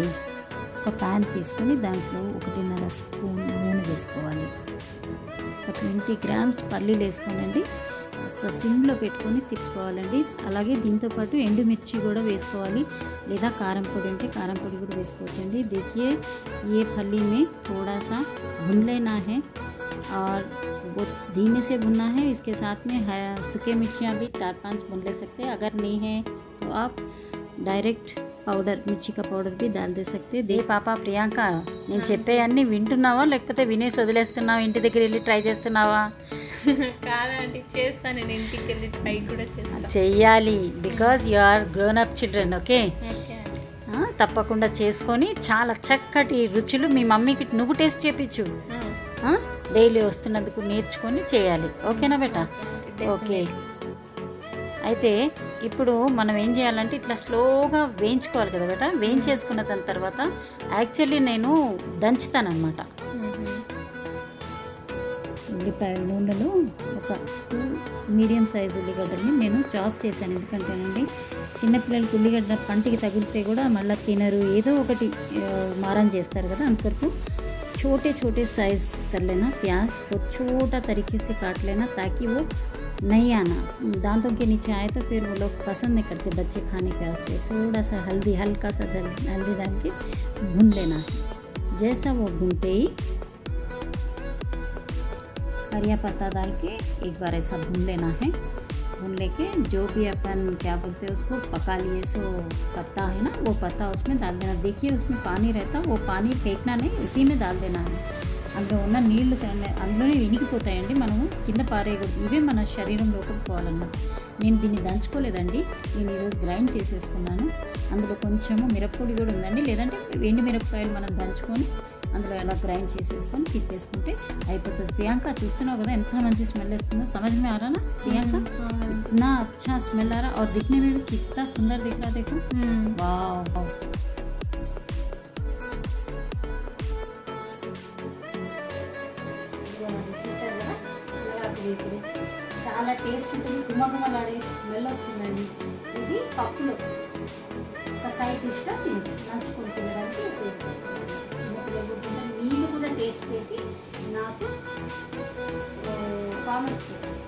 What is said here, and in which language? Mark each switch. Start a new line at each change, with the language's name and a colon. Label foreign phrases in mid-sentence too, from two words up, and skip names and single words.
Telugu: ఒక ప్యాన్ తీసుకొని దాంట్లో 1.5 స్పూన్ నూనె వేసుకోవాలి. ఒక 20 గ్రామ్స్ పల్లీలు వేసుకోనండి, సిమ్లో పెట్టుకొని తిప్పుకోవాలండి. అలాగే దీంతోపాటు ఎండుమిర్చి కూడా వేసుకోవాలి, లేదా కారం పొడి ఉంటే కారం పొడి కూడా వేసుకోవచ్చండి.
Hindi: देखिए ये फली में थोड़ा सा भून लेना है और वो धीमे से भुनना है. इसके साथ में सूखे मिर्चियाँ भी 4-5 भून ले सकते हैं. अगर नहीं है तो आप डायरेक्ट पाउडर मिर्ची का पाउडर भी डाल दे सकते.
Telugu: దే పాప ప్రియాంక, నేను చెప్పే అన్నీ వింటున్నావా లేకపోతే వినేసి వదిలేస్తున్నావా, ఇంటి దగ్గర వెళ్ళి ట్రై చేస్తున్నావా? కాదండి, చేస్తాను, నేను ఇంటికి వెళ్ళి ట్రై కూడా చేస్తాను. చెయ్యాలి,
English: because you are grown up children.
Telugu: ఓకే, తప్పకుండా చేసుకొని చాలా చక్కటి రుచులు మీ మమ్మీకి నువ్వు టేస్ట్ చేయించు. డైలీ వస్తున్నందుకు నేర్చుకొని చేయాలి. ఓకేనా బేటా? ఓకే. అయితే ఇప్పుడు మనం ఏం చేయాలంటే ఇట్లా స్లోగా వేయించుకోవాలి కదా బేటా. వేయించేసుకున్న దాని తర్వాత యాక్చువల్లీ నేను దంచుతానమాట. ఉల్లిపాయ నూనెలో ఒక 2 మీడియం సైజు ఉల్లిగడ్డని నేను చాప్ చేశాను. ఎందుకంటేనండి చిన్నపిల్లలకి ఉల్లిగడ్డ పంటికి తగిలితే కూడా మళ్ళీ తినరు, ఏదో ఒకటి మారం చేస్తారు కదా.
Hindi: అంతవరకు छोटे छोटे साइज़ कर लेना. प्याज को छोटा तरीके से काट लेना ताकि वो नहीं आना, दांतों के नीचे आए तो फिर वो लोग पसंद नहीं करते बच्चे खाने के वास्ते. थोड़ा सा हल्दी, हल्का सा हल्दी डाल के भून लेना है. जैसा वो भूनते ही करिया पत्ता डाल के एक बार ऐसा भून लेना है. भून लेके जो भी अपन क्या बोलते हैं उसको पका लिए सो पत्ता है ना, वो पत्ता उसमें डाल देना. देखिए उसमें पानी रहता, वो पानी फेंकना नहीं, उसी में डाल देना है.
Telugu: అందులో ఉన్న నీళ్లు అందులోనే వినిగిపోతాయండి, మనము కింద పారేయకూడదు. ఇవే మన శరీరం లోపలికి పోవాలన్నమాట. నేను దీన్ని దంచుకోలేదండి, నేను ఈరోజు గ్రైండ్ చేసేసుకున్నాను. అందులో కొంచెము మిరప్పొడి కూడా ఉందండి, లేదంటే ఎండు మిరపకాయలు మనం దంచుకొని అందులో ఎలా గ్రైండ్ చేసేసుకొని తిప్పేసుకుంటే అయిపోతుంది. ప్రియాంక చూస్తున్నావు కదా ఎంత మంచి స్మెల్ వస్తుందో.
Hindi: समझ में आ रहा ना प्रियंका? इतना अच्छा स्मेल आ रहा और दिखने में भी कितना सुंदर दिख रहा. देखो, वाह.
Telugu: చాలా టేస్ట్ ఉంటుంది, గుమగుమలాడే స్మెల్ వస్తుందండి. ఇది పప్పులో ఒక సైడ్ డిష్గా నంచుకొని తినడానికి చిన్నపిల్లలు నీళ్ళు కూడా టేస్ట్ చేసి నాకు కామెంట్స్